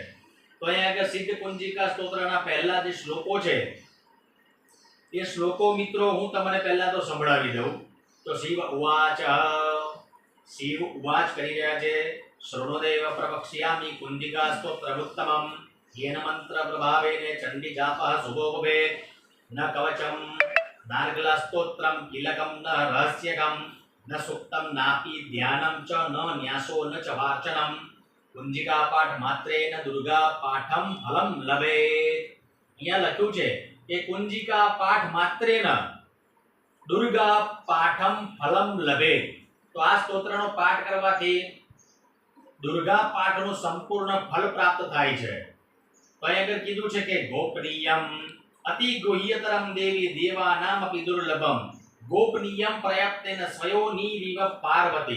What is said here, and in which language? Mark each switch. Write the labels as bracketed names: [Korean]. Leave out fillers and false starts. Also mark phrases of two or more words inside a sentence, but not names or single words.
[Gujarati] તો અહીંયા આગળ સિદ્ધ કુંજિકા સ્તોત્રના પહેલા જે શ્લોકો છે એ શ્લોકો મિત્રો હું તમને પહેલા તો સંભળાવી દઉં. તો શિવ ઉવાચ કરી રહ્યા છે. [Sanskrit] શૃણોદેવ પ્રવક્ષ્યામિ કુંજિકા સ્તોત્રમુત્તમમ येन मंत्र प्रभावेन चंडी जापः शुभोपभे न कवचम नार्गला स्तोत्रम किलकम न रहस्यकम न सुक्तम नापि ध्यानम च न न्यासो न च वाचनम कुंजिका पाठ मात्रेन दुर्गा पाठम फलम लभे. [Gujarati] અહીંયા લખ્યું છે કે [Sanskrit] કુંજિકા પાઠ માત્રેન દુર્ગા પાઠમ ફલમ લભે. [Gujarati] તો આ સ્તોત્રનો પાઠ કરવાથી દુર્ગા પાઠનું સંપૂર્ણ ફળ પ્રાપ્ત થાય છે. તો અહીં આગળ કીધું છે કે [Sanskrit] ગોપનીયમ અતિ ગુહ્યતરમ દેવી દેવાનામ અપિ દુર્લભમ ગોપનીયમ પ્રયત્નેન સ્વયોનિરીવ પાર્વતી.